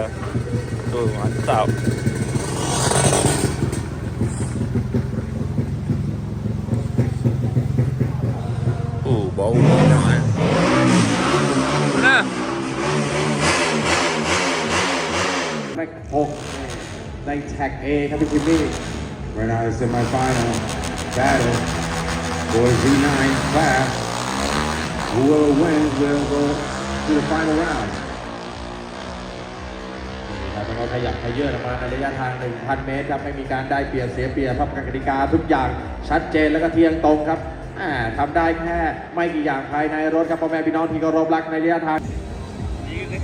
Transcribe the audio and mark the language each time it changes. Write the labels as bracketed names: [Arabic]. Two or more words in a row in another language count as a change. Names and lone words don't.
[Malay] Tu mantap. Bau banyak kan. Mana? [English] Track 6 [Thai] ในแท็ก A ครับพี่คิมมี่ [English] Right now is semi-final battle for Z9 class. Whoever wins will go to the final round. [Thai] แต่เราขยับขยื่นออกมาในระยะทาง 1,000 เมตรครับไม่มีการได้เปรียบเสียเปรียบครับกติกาทุกอย่างชัดเจนแล้วก็เที่ยงตรงครับทำได้แค่ไม่กี่อย่างภายในรถครับพ่อแม่พี่น้องที่เคารพรักในระยะทางนี่